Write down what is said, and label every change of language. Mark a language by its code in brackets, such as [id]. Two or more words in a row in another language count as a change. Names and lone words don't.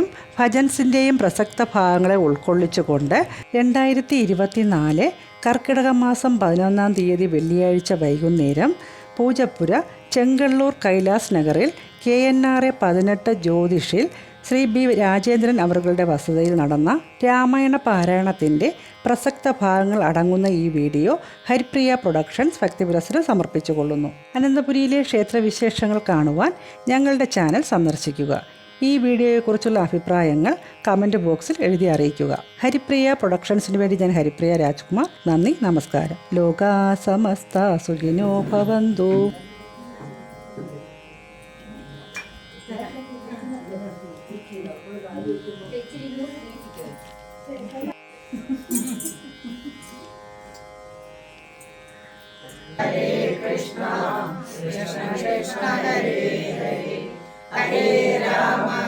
[ml] ഭജൻസിന്റെയും പ്രസക്ത ഭാഗങ്ങളെ ഉൾക്കൊള്ളിച്ചുകൊണ്ട് 2024 കർക്കിടക മാസം 11-ാം തീയതി വെള്ളിയാഴ്ച വൈകുന്നേരം പൂജപ്പുര ചെങ്കള്ളൂർ കൈലാസ് നഗറിൽ KNRA 18 ജ്യോതിഷിൽ ശ്രീ B രാജേന്ദ്രൻ അവരുടെ വസതിയിൽ നടന്ന രാമായണ പാരായണത്തിൻ്റെ പ്രസക്ത ഭാഗങ്ങൾ അടങ്ങുന്ന ഈ വീഡിയോ ഹരിപ്രിയ പ്രൊഡക്ഷൻസ് ഭക്തിപുരസ്സരം സമർപ്പിച്ചുകൊള്ളുന്നു. അനന്തപുരിയിലെ ക്ഷേത്രവിശേഷങ്ങൾ കാണുവാൻ ഞങ്ങളുടെ ചാനൽ സന്ദർശിക്കുക. ഈ വീഡിയോയെക്കുറിച്ചുള്ള അഭിപ്രായങ്ങൾ കമൻറ്റ് ബോക്സിൽ എഴുതി അറിയിക്കുക. ഹരിപ്രിയ പ്രൊഡക്ഷൻസിന് വേണ്ടി ഞാൻ ഹരിപ്രിയ രാജ്കുമാർ. നന്ദി, നമസ്കാരം. [sa] ലോകാ സമസ്ത സുഖിനോ ഭവന്തു. ഹരേ കൃഷ്ണ കൃഷ്ണ കൃഷ്ണ ഹരേ ഹരേ ഹരേ രാമ